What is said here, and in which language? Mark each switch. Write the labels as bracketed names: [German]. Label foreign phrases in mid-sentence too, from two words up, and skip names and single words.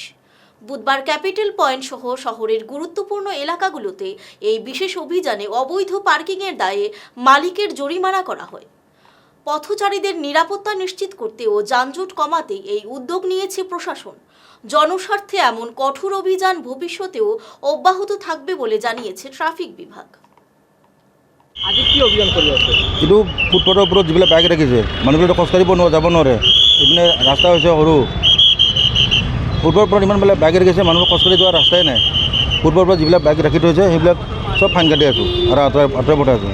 [Bangla] বুধবার ক্যাপিটাল পয়েন্ট সহ শহরের গুরুত্বপূর্ণ এলাকাগুলোতে এই বিশেষ অভিযানে অবৈধ পার্কিংয়ের দায়ে মালিকের জরিমানা করা হয়। পথচারীদের নিরাপত্তা নিশ্চিত করতে ও যানজট কমাতে এই উদ্যোগ নিয়েছে প্রশাসন। জনস্বার্থে এমন কঠোর অভিযান ভবিষ্যতেও অব্যাহত থাকবে বলে জানিয়েছে ট্রাফিক বিভাগ। [Assamese] আজি কি অভিযান কৰি আছে? এইটো ফুটপাথৰ ওপৰত যিবিলাক বাইক ৰাখিছে মানুহবিলাক খোজকাঢ়িব যাব নোৱাৰে। ইপিনে ৰাস্তা হৈছে সৰু, ফুটপাথৰ ওপৰত ইমান বিলাক বাইক ৰাখিছে, মানুহ খোজকাঢ়ি যোৱাৰ ৰাস্তাই নাই। ফুটপাথৰ ওপৰত যিবিলাক বাইক ৰাখি থৈছে সেইবিলাক চব ফাইন কাটি আছোঁ আৰু আঁতৰাই পঠাই আছোঁ।